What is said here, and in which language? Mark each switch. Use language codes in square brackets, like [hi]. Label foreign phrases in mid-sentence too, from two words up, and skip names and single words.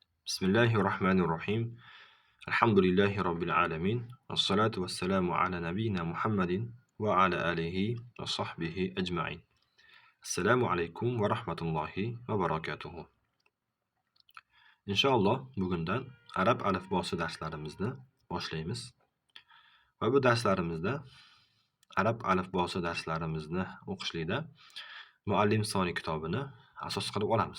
[ar] بسم الله الرحمن الرحيم. الحمد لله رب العالمين. الصلاة والسلام على نبينا محمد وعلى آله وصحبه أجمعين. السلام عليكم ورحمة الله وبركاته. [uz] Inshaalloh bugundan arab alifbosi darslarimizni boshlaymiz. Va bu darslarimizda arab alifbosi darslarimizni o'qishlikda Muallim soni kitobini asos qilib olamiz.